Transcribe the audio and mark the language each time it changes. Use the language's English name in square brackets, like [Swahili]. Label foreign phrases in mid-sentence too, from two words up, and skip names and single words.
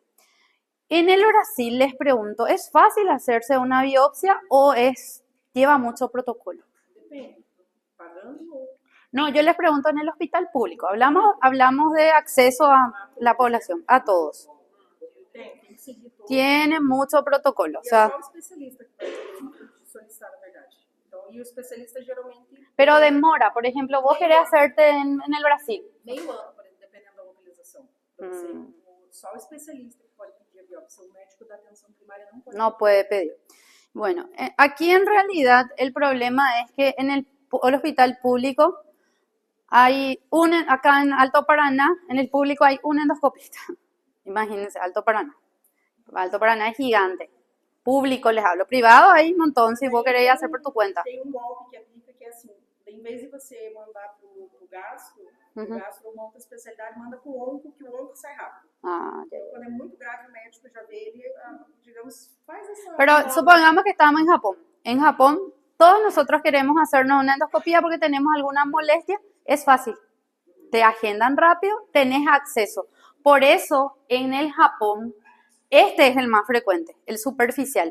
[Spanish] En el Brasil les pregunto, ¿es fácil hacerse una biopsia o lleva mucho protocolo? [Portuguese] Depende, pagando. [Spanish] No, yo les pregunto en el hospital público. Hablamos de acceso a la población, a todos. [Portuguese] Tem que seguir todo. [Spanish] Tiene mucho protocolo. O [Portuguese] E é [Spanish] sea, [Portuguese] só o especialista que vai solicitar, na verdade. Então, e o especialista geralmente [Spanish] pero demora. Por ejemplo, vos querés hacerte en el Brasil. [Portuguese] meio ano, dependendo da localização. Então, só o especialista que pode pedir a biópsia. O médico da atenção primária não pode. [Spanish] No puede pedir. Bueno, aquí en realidad el problema es que en el hospital público acá en Alto Paraná, en el público hay un endoscopista. Imagínense, Alto Paraná. Alto Paraná es gigante. Público les hablo. Privado hay un montón, si vos querés hacer por tu cuenta. [Portuguese] Tem golpe que aplica que é assim, em vez de você mandar pro gastro, o gastro monta a especialidade, manda pro onco, que o onco sai rápido. [Spanish] Ah, ya. [Portuguese] Então, quando é muito grave, o médico já vê ele, digamos, faz essa... [Spanish] Pero supongamos que estamos en Japón. En Japón, todos nosotros queremos hacernos una endoscopía porque tenemos alguna molestia. Es fácil. Te agendan rápido, tenés acceso. Por eso, en el Japón, este es el más frecuente, el superficial.